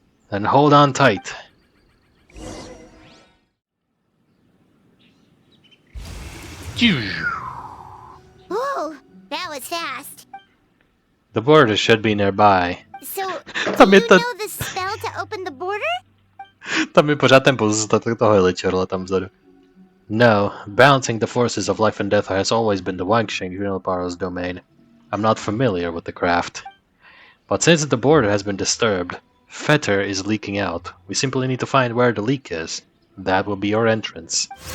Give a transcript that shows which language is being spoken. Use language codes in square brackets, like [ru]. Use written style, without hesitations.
[en] Then hold on tight. Whoa, that was fast. The border should be nearby. So, do you know the spell to open the border? [cs] Tam je pořád ten pozůstatek toho heličerla tam vzadu. [en] No, balancing the forces of life and death has always been the Wangxing Junilparo's domain. I'm not familiar with the craft. But since the border has been disturbed, fetor is leaking out. We simply need to find where the leak is. That will be our entrance.